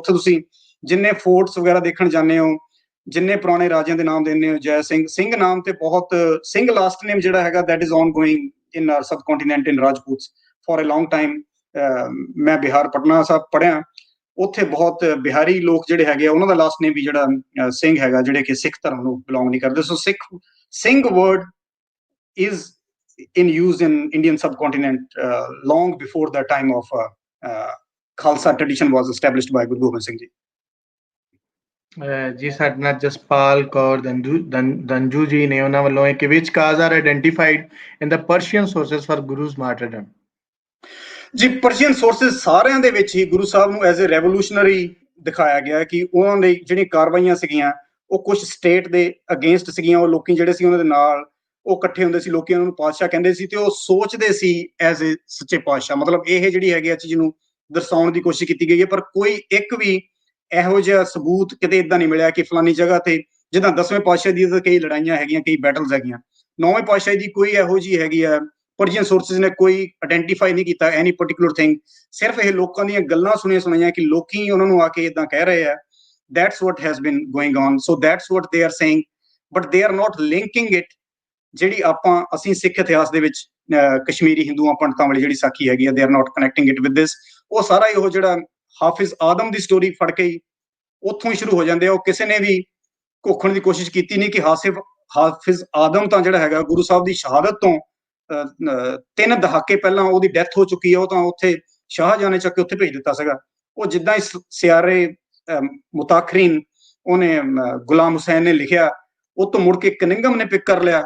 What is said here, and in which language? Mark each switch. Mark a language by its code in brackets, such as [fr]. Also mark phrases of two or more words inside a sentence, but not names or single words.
[pa] ਉੱਥੇ ਤੁਸੀਂ ਜਿੰਨੇ ਫੋਰਟਸ ਵਗੈਰਾ ਦੇਖਣ ਜਾਂਦੇ ਹੋ, ਜਿੰਨੇ ਪੁਰਾਣੇ ਰਾਜਿਆਂ ਦੇ ਨਾਮ ਦਿੰਦੇ ਹੋ, ਜੈ ਸਿੰਘ, ਸਿੰਘ ਨਾਮ ਤੇ ਬਹੁਤ, ਸਿੰਘ [en] last name [pa] ਜਿਹੜਾ ਹੈਗਾ [en] that is ongoing in our subcontinent in Rajputs for a long time. [pa] ਮੈਂ ਬਿਹਾਰ ਪਟਨਾ ਸਾਹਿਬ ਪੜ੍ਹਿਆ, ਉੱਥੇ ਬਹੁਤ ਬਿਹਾਰੀ ਲੋਕ ਜਿਹੜੇ ਹੈਗੇ ਆ, ਉਹਨਾਂ ਦਾ [en] last name [pa] ਵੀ ਜਿਹੜਾ ਸਿੰਘ ਹੈਗਾ, ਜਿਹੜੇ ਕਿ ਸਿੱਖ ਧਰਮ ਨੂੰ ਬਿਲੋਂਗ ਨਹੀਂ ਕਰਦੇ। [en] ਸੋ ਸਿੰਘ word is in use in Indian subcontinent long before the time of Khalsa tradition was established by Guru Gobind Singh Ji. [pa] ਜੀ ਸਾਡੇ ਨਾਲ ਜਸਪਾਲ ਕੌਰ ਦੰਜੂ ਜੀ ਨੇ, ਉਹਨਾਂ ਵੱਲੋਂ ਹੈ ਕਿ [en] which cause are identified in the Persian sources for Guru's martyrdom? [pa] ਜੀ [en] Persian sources [pa] ਸਾਰਿਆਂ ਦੇ ਵਿੱਚ ਹੀ ਗੁਰੂ ਸਾਹਿਬ ਨੂੰ [en] as a revolutionary [pa] ਦਿਖਾਇਆ ਗਿਆ ਕਿ ਉਹਨਾਂ ਦੀ ਜਿਹੜੀਆਂ ਕਾਰਵਾਈਆਂ ਸੀਗੀਆਂ ਉਹ ਕੁਝ ਸਟੇਟ ਦੇ ਅਗੇਂਸਟ ਸੀਗੀਆਂ। ਉਹ ਲੋਕੀ ਜਿਹੜੇ ਸੀ ਉਹਨਾਂ ਦੇ ਨਾਲ ਉਹ ਇਕੱਠੇ ਹੁੰਦੇ ਸੀ, ਲੋਕੀ ਉਹਨਾਂ ਨੂੰ ਪਾਤਸ਼ਾਹ ਕਹਿੰਦੇ ਸੀ ਤੇ ਉਹ ਸੋਚਦੇ ਸੀ [en] as a [pa] ਸੱਚੇ ਪਾਤਸ਼ਾਹ। ਮਤਲਬ ਇਹ ਜਿਹੜੀ ਹੈਗੀ ਆ ਚੀਜ਼ ਨੂੰ ਦਰਸਾਉਣ ਦੀ ਕੋਸ਼ਿਸ਼ ਕੀਤੀ ਗਈ ਹੈ, ਪਰ ਕੋਈ ਇੱਕ ਵੀ ਇਹੋ ਜਿਹਾ ਸਬੂਤ ਕਿਤੇ ਇਦਾਂ ਨਹੀਂ ਮਿਲਿਆ ਕਿ ਫਲਾਨੀ ਜਗ੍ਹਾ ਤੇ, ਜਿੱਦਾਂ 10ਵੇਂ ਪਾਤਸ਼ਾਹ ਦੀ ਤਾਂ ਕਈ ਲੜਾਈਆਂ ਹੈਗੀਆਂ, ਕਈ ਬੈਟਲਸ ਹੈਗੀਆਂ, 9ਵੇਂ ਪਾਤਸ਼ਾਹ ਦੀ ਕੋਈ ਇਹੋ ਜਿਹੀ ਹੈਗੀ ਆ, [en] Persian sources [pa] ਨੇ ਕੋਈ ਆਇਡੈਂਟੀਫਾਈ ਨਹੀਂ ਕੀਤਾ [en] any particular thing. [pa] ਸਿਰਫ ਇਹ ਲੋਕਾਂ ਦੀਆਂ ਗੱਲਾਂ ਸੁਣੀਆਂ ਕਿ ਲੋਕੀ ਉਹਨਾਂ ਨੂੰ ਆ ਕੇ ਇਦਾਂ ਕਹਿ ਰਹੇ ਆ। [en] That's what has been going on. So that's what they are saying, but they are not linking it [pa] ਜਿਹੜੀ ਅਸੀਂ ਸਿੱਖ ਇਤਿਹਾਸ ਦੇ ਵਿੱਚ ਕਸ਼ਮੀਰੀ ਹਿੰਦੂਆਂ ਪੰਡਤਾਂ ਵਾਲੀ ਜਿਹੜੀ ਸਾਖੀ ਹੈਗੀ ਆ, [en] they are not connecting it with this. [pa] ਉਹ ਸਾਰਾ ਇਹੋ ਜਿਹੜਾ ਹਾਫਿਜ਼ ਆਦਮ ਦੀ ਸਟੋਰੀ ਫੜ ਕੇ ਉੱਥੋਂ ਹੀ ਸ਼ੁਰੂ ਹੋ ਜਾਂਦੇ ਆ। ਉਹ ਕਿਸੇ ਨੇ ਵੀ ਘੋਖਣ ਦੀ ਕੋਸ਼ਿਸ਼ ਕੀਤੀ ਨਹੀਂ ਕਿ ਹਾਫਿਜ਼ ਆਦਮ ਤਾਂ ਜਿਹੜਾ ਹੈਗਾ ਗੁਰੂ ਸਾਹਿਬ ਦੀ ਸ਼ਹਾਦਤ ਤੋਂ 3 ਦਹਾਕੇ ਪਹਿਲਾਂ ਉਹਦੀ ਡੈਥ ਹੋ ਚੁੱਕੀ ਹੈ। ਉਹ ਤਾਂ ਉੱਥੇ ਸ਼ਾਹਜਹਾਂ ਨੇ ਚੱਕ ਕੇ ਉੱਥੇ ਭੇਜ ਦਿੱਤਾ ਸੀਗਾ। ਉਹ ਜਿੱਦਾਂ ਹੀ ਸਿਆਰੇ ਮੁਤਾਖਰੀਨ ਉਹਨੇ ਗੁਲਾਮ ਹੁਸੈਨ ਨੇ ਲਿਖਿਆ, ਉਹ ਤੋਂ ਮੁੜ ਕੇ ਕਨਿੰਗਮ ਨੇ ਪਿਕ ਕਰ ਲਿਆ।